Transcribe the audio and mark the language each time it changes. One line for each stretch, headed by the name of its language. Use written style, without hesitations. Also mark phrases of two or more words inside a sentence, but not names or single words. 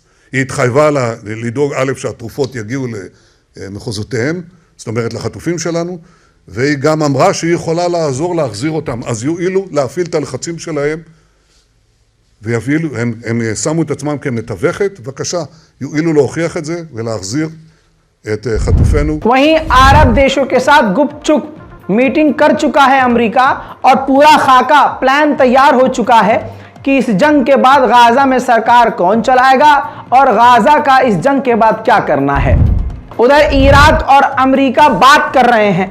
Hebrew: היא התחייבה לדאוג א' שהתרופות יגיעו למחוזותיהם, זאת אומרת לחטופים שלנו, והיא גם אמרה שהיא יכולה לעזור להחזיר אותם, אז יועילו להפעיל את הלחצים שלהם, ויפעילו, הם שמו את עצמם כמתווכת, בבקשה, יועילו להוכיח את זה ולהחזיר את חטופינו.
Hindi: वहीं अरब देशों के साथ गुपचुप मीटिंग कर चुका है अमेरिका और पूरा खाका प्लान तैयार हो चुका है कि इस जंग के बाद गाजा में सरकार कौन चलाएगा और गाजा का इस जंग के बाद क्या करना है। उधर इराक और अमेरिका बात कर रहे हैं।